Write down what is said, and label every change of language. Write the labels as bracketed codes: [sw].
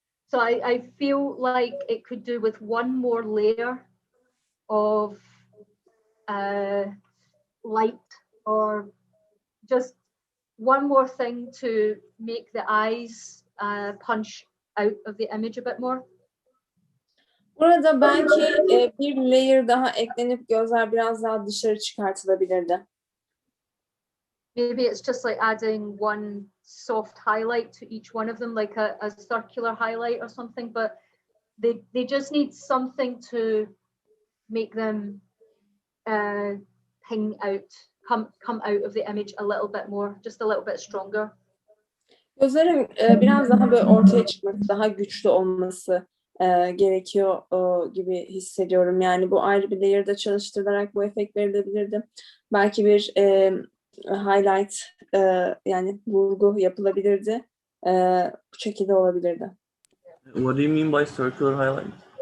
[en] So I feel like it could do with one more layer of light, or just one more thing to make the eyes punch out of the image a bit more. [tr] Burada belki bir layer daha eklenip gözler biraz daha dışarı çıkartılabilirdi. [en] maybe it's just like adding one soft highlight to each one of them, like a circular highlight or something, but they just need something to make them ping out, come out of the image a little bit more, just a little bit stronger. [tr] Gözlerin biraz daha böyle ortaya çıkması, daha güçlü olması gerekiyor gibi hissediyorum. Yani bu ayrı bir layer'da çalıştırılarak bu efekt verilebilirdi. Belki bir highlight yani vurgu yapılabilirdi. Bu şekilde olabilirdi. [en] What do you mean by circular highlight?